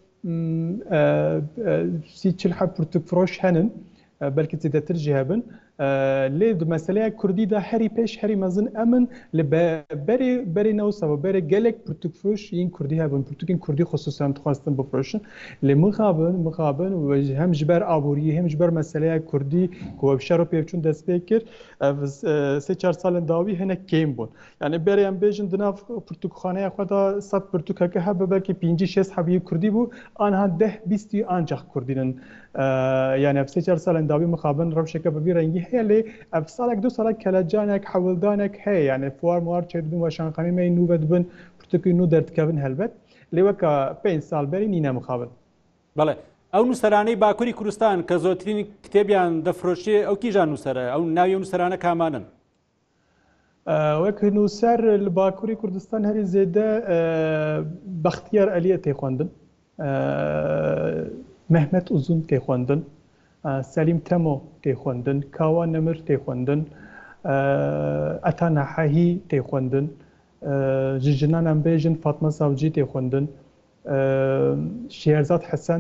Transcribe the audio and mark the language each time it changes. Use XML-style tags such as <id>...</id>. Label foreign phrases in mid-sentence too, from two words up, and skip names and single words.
<ku>30-40 پرتوکفرۆش هەنن بەلکی زیاتر جی هەبن لێ مەسەلەیە کوردی دا هەری پێش هەری مەزن ئەمن لە بەری نەوسەوە بەرە گەلێک پرتوکفرۆش یین کوردی هەبن پرتوکین کوردی خصوصان دخواستن بفرۆشن لێ مخابن هەم ji ber aboriyê hem ji ber meseleya kurdî ku ev şer û pêvçûn dest pê kir ev 3-4 salên dawî hinek kêm bûn yani berê em bêjin di nav pirtûkxaneya xwe da 100 pirtûkeke hebe belkî 5-6 hebiyê kurdî bû aniha 10-20 ancak kurdînin yani ev 3-4 salên dawî mixabin rewşeke bivî rengî heye lê ev salek 2 salek kelecanek hewildanek heye yani fuar muar çêdibin weşanxanî me nû vedibin pirtûkî nû derdikevin helbet lê weka 5 sal berî nîne mixabin.</ku> <ckb>بەڵێ ئەو نووسەرانەی باکووری کوردستان کە زۆرترین کتێبیان دەفرۆشێ ئەو کیژان نووسەرە ئەو ناوی نووسەرانە کامانن؟</ckb> <ku>وەک نووسەر لە باکووری کوردستان هەری زێدە بەختیار ئەلیە تێخواندن مەحمەد ئوزون تێخواندن سەلیم تەمۆ تێخواندن کاوا نەمر تێخواندن ئەتا نەحەهی تێخواندن ژنان ئەم بێژن فاتمە ساوجی تێخواندن شێرزاد حەسەن</ku>